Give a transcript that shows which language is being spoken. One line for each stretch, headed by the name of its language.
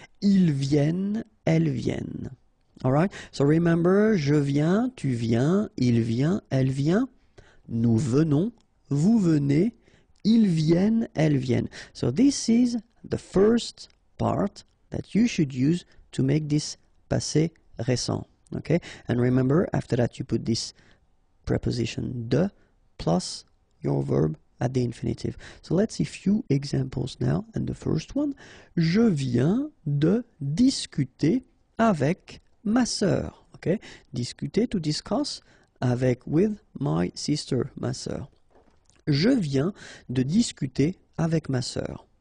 French: Ils viennent, elles viennent. All right?
English: So remember,
French: je viens, tu viens, il vient, elle vient. Nous venons, vous venez, ils viennent, elles viennent.
English: So this is the first part that you should use to make this passé récent. Okay? And remember, after that you put this preposition de plus your verb at the infinitive. So let's see a few examples now. And the first one,
French: je viens de discuter avec ma sœur. Okay?
English: Discuter, to discuss, avec, with my sister, ma sœur.
French: Je viens de discuter avec ma sœur.